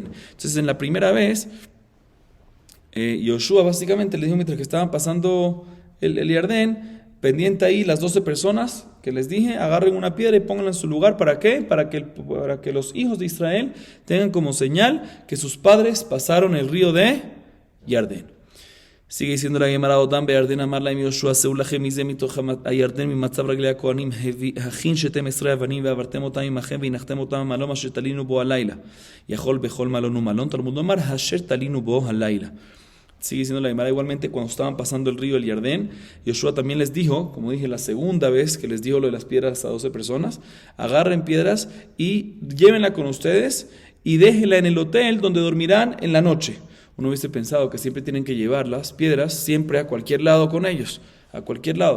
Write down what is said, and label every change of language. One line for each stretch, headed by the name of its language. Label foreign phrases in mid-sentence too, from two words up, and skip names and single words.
Spanish: Entonces, en la primera vez, Yoshua básicamente le dijo mientras que estaban pasando el Yardén, pendiente ahí las 12 personas que les dije, agarren una piedra y pónganla en su lugar. ¿Para qué? Para que los hijos de Israel tengan como señal que sus padres pasaron el río de Yardén. Sigue diciendo la Gemara,
Hebrew: עודם בירדן אמר להם יהושע, שאו לכם מזה מתוך הירדן ממצב רגלי הכהנים, הכין שתם 10 אבנים ועברתם אותם עמכם והנחתם אותם במלון אשר תלינו בו הלילה. יכול בכל מלון ומלון, תלמוד לומר, אשר תלינו בו הלילה.
Spanish: Sigue diciendo la Gemara, igualmente cuando estaban pasando el río el Yardén, Yoshua también les dijo, como dije la segunda vez que les dijo lo de las piedras a 12 personas, agarren piedras y llévenla con ustedes y déjela en el hotel donde dormirán en la noche. Uno hubiese pensado que siempre tienen que llevar las piedras siempre a cualquier lado con ellos, a cualquier lado.